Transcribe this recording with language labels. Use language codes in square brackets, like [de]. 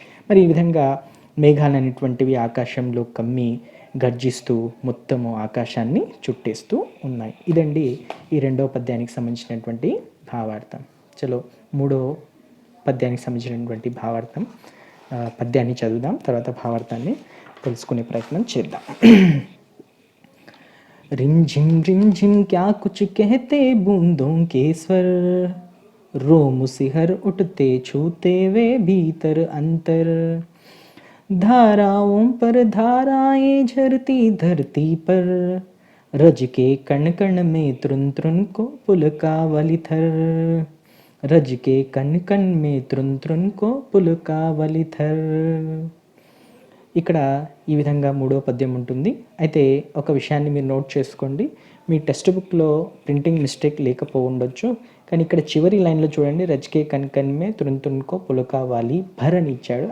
[te] మరి ఈ విధంగా మేఘాలు అనేటువంటివి ఆకాశంలో కమ్మి గర్జిస్తూ మొత్తము ఆకాశాన్ని చుట్టేస్తూ ఉన్నాయి. ఇదండి ఈ 2వ పద్యానికి సంబంధించినటువంటి భావార్థం. చలో 3వ పద్యానికి సంబంధించినటువంటి భావార్థం పద్యాన్ని చదువుదాం, తర్వాత భావార్థాన్ని తెలుసుకునే ప్రయత్నం చేద్దాం. [hi] रिम झिम क्या कुछ कहते बूंदों के स्वर, रोम सिहर उठते छूते वे भीतर अंतर, धाराओं पर धाराएं झरती धरती पर, रज के कण कण में त्रुन त्रुन को पुलका वलिथर, రజ్ కే కన్ కన్ మే త్రున్ త్రున్ కో పులుకావలి థర్. [te] ఇక్కడ ఈ విధంగా మూడో పద్యం ఉంటుంది. అయితే ఒక విషయాన్ని మీరు నోట్ చేసుకోండి, మీ టెక్స్ట్ బుక్లో ప్రింటింగ్ మిస్టేక్ లేకపోవుండొచ్చు, కానీ ఇక్కడ చివరి లైన్లో చూడండి, [hi] రజ్కే కన్ కన్ మే తురున్ తురున్కో పులకావాలి భర్ [te] అని ఇచ్చాడు.